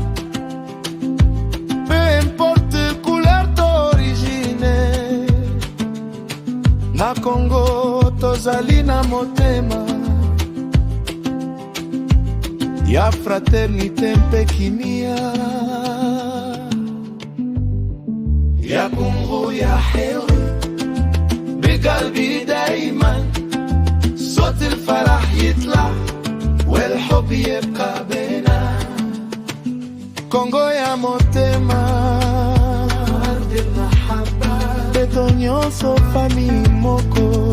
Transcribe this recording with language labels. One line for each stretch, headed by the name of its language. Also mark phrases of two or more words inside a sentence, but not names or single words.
French: peu importe couleur d'origine
Lingala: na Congo tozali na motema ya fraternité mpe kimia ya Congo ya heri
Arabic: بقلبي دايما صوت الفرح يطلع والحب يبقى بينا كونغو
Lingala: ya motema
Arabic: أرض المحبة
Lingala: beto nyonso famille moko